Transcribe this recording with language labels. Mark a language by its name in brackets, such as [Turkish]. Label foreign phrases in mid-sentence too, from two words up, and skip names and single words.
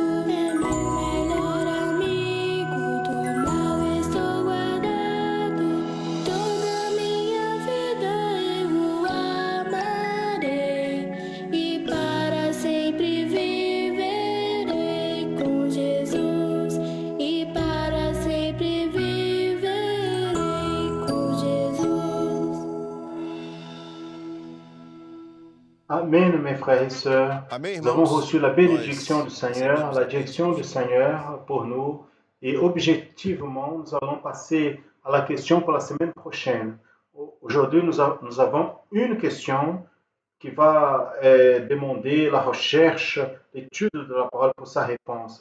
[Portuguese] é meu melhor amigo, do mal estou guardado, toda minha vida eu o amarei e para sempre viverei com Jesus e para sempre viverei com Jesus. [French] Amen, mes frères et sœurs. [Portuguese] Amém, [French] Nous avons [Portuguese] irmãos? [French] reçu la bénédiction [Portuguese] Nós [French] du Seigneur, [Portuguese] recebemos [French] la [Portuguese] a [French] direction du [Portuguese] bênção. [French] Seigneur pour nous. Et objectivement, nous allons passer à la question pour la semaine prochaine. Aujourd'hui, nous avons une question qui va demander la recherche, l'étude de la parole pour sa réponse.